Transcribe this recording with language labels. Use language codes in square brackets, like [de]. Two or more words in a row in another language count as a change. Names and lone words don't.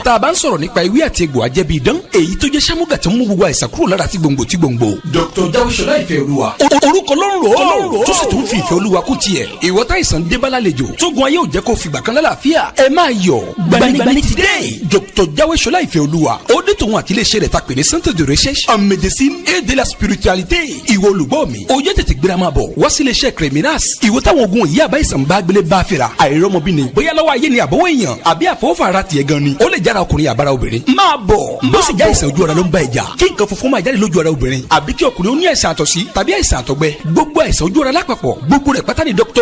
[yo] Tá a bá ń sọ̀rọ̀ nípa ewé àti egbò ajẹ́bí idán, èyí tó jẹ́ sámúgà tó ń mú gbogbo àìsàn kúrò lára tí gbòǹgbò tí gbòǹgbò. Dr Diawé Shola Ìfẹ́ Olúwa. Orúkọ ló ń rò ó. Tó sì tún fi ìfẹ́ Olúwa kú tiẹ̀. Ìwọ táìsàn dé bá lálejò. Tógun ayé ò jẹ́ kó fìgbà kan lálàáfíà. Ẹ máa yọ̀. Gbanigbani ti dé. Dr Diawé Shola Ìfẹ́ Olúwa. Ó dé tòun àti iléeṣẹ́ rẹ̀ ta pè ní Centre de recherche en médecine et de la spiritualité ìwọ olùgbọ́ mi ó yẹ tètè gbéra máa bọ̀ wá sí iléeṣẹ́ Creminas ìwọ táwọn ogun yìí àbá ìsàn bá gbélé bá fira àìrọ́mọbí ni bóyá lọ́wọ́ ayé ni àbọ̀wọ́ èèyàn àbí àfọwọ́fà ara tiẹ̀ gan ni ó lè jára ọkùnrin àbára obìnrin máa bọ̀ bó sì já ìsàn ojú ara ló ń bá ìjà kí nǹkan funfun máa jáde lójú ara obìnrin àbí kí ọkùnrin ó ní àìsàn àtọ̀sí tàbí àìsàn àtọ̀gbẹ gbogbo àìsàn ojú ara lápapọ̀ gbogbo rẹ̀ pátá ni Dr.